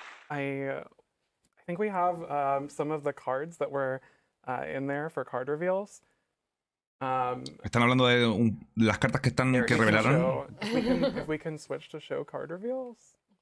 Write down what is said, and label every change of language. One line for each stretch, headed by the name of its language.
English: I think we have some of the cards that were in there for card reveals.
Spanish: Están hablando de las cartas que revelaron.
English: If we can switch to show card reveals.